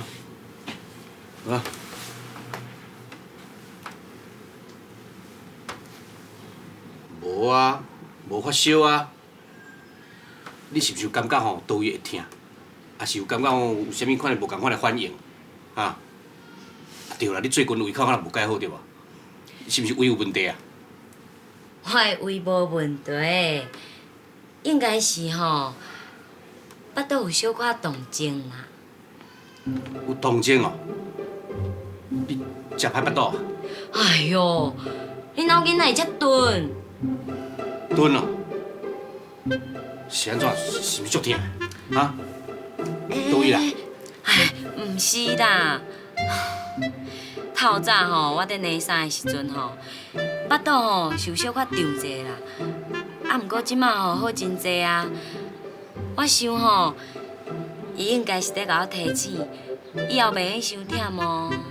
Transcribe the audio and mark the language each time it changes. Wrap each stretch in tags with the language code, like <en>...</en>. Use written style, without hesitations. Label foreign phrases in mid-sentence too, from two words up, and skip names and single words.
<nan>啊？无啊，无发烧啊。你是毋是有感觉吼倒位会痛？啊是有感觉吼有啥物款的无共款的反应？啊？对啦，你最近胃口敢若无改好对无？是毋是胃有问题啊？我的胃无问题，应该是吼，腹肚有小可动静啦。有动静哦？你食歹腹肚啊？哎哟，你脑筋哪会遮钝？蹲哦？ 是安怎？是毋是足痛的？啊？倒位啦？哎，毋是啦。透早吼，我伫内衫的时阵吼，腹肚吼是有小可胀者啦。啊，毋过即马吼好真济啊。我想吼，伊应该是伫甲我提醒，以后袂用伤忝哦。</nan>